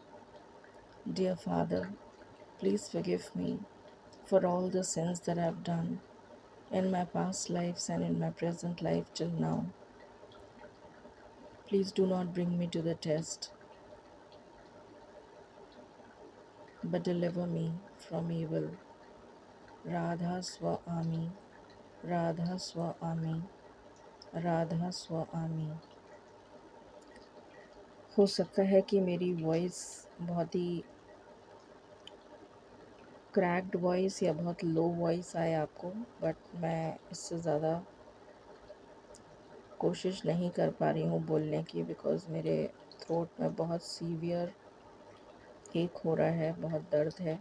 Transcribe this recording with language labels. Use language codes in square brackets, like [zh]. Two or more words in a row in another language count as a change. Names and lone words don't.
[en] Dear Father, please forgive me for all the sins that I have done in my past lives and in my present life till now. Please do not bring me to the test, but deliver me from evil. [hi] Radha Swa Ami, Radha Swa Ami, Radha Swa Ami. हो सकता है कि मेरी वॉइस बहुत ही [en] cracked voice [hi] या बहुत [en] low voice [hi] आए आपको, बट मैं इससे ज़्यादा कोशिश नहीं कर पा रही हूँ बोलने की, बिकॉज़ मेरे थ्रोट में बहुत [en] severe ache [hi] हो रहा है, बहुत दर्द है।